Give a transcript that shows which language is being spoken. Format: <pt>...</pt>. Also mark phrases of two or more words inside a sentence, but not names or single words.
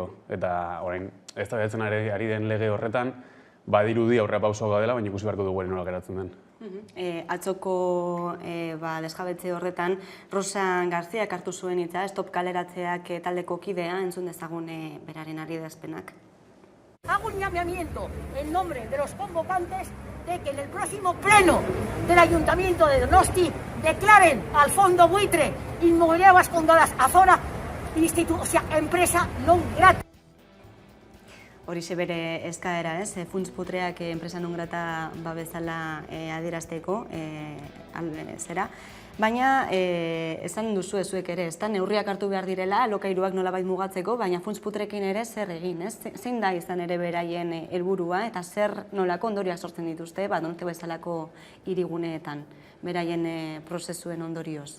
<eu>Eta orain, ez da behatzen ari den lege horretan, badirudi aurrera pausoa dela, baina ikusi beharko dugu nola geratzen den. Atzoko desjabetze horretan, Rosa Garziak hartu zuen hitza, Stop Kaleratzeak taldeko kidea, entzun dezagun beraren adierazpenak.</eu> <es>Hago un llamamiento en nombre de los convocantes de que en el próximo pleno del Ayuntamiento de Donosti declaren al fondo buitre Inmobiliaria Bascongadas Azora empresa</es> <la>non grata.</la> <eu>Horixe bere eskaera, funts putreak enpresa</eu> <la>non grata</la> <eu>bezala adierazteko zera. Baina, esan duzu zuek ere, neurriak hartu behar direla, alokairuak nolabait mugatzeko, baina funts putrekin ere zer egin, zein da izan ere beraien helburua eta zer nolako ondorioak sortzen dituzte, Donosti bezalako hiriguneetan, beraien prozesuen ondorioz.</eu>